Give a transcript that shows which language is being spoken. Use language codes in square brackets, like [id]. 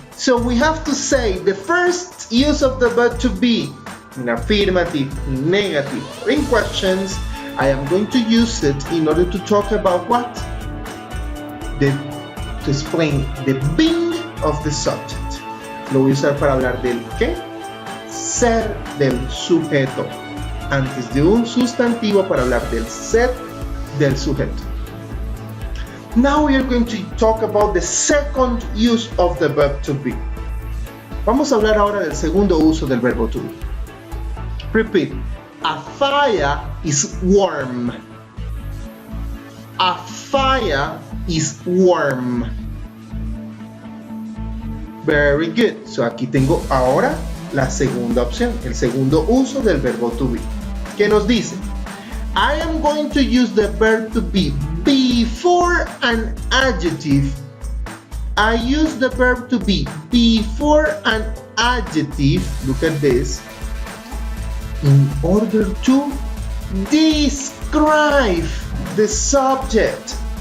[en] So we have to say the first use of the verb to be in affirmative, in negative, or in questions. I am going to use it in order to talk about what? To explain the being of the subject. [es] Lo voy a usar para hablar del qué? Ser del sujeto. Antes de un sustantivo para hablar del ser del sujeto. [en] Now we are going to talk about the second use of the verb to be. [es] Vamos a hablar ahora del segundo uso del verbo to be. [en] Repeat. A fire is warm. A fire is warm. Very good. [es] So aquí tengo ahora la segunda opción, el segundo uso del verbo to be. ¿Qué nos dice? [en] I am going to use the verb to be before an adjective. I use the verb to be before an adjective. Look at this. In order to describe the subject.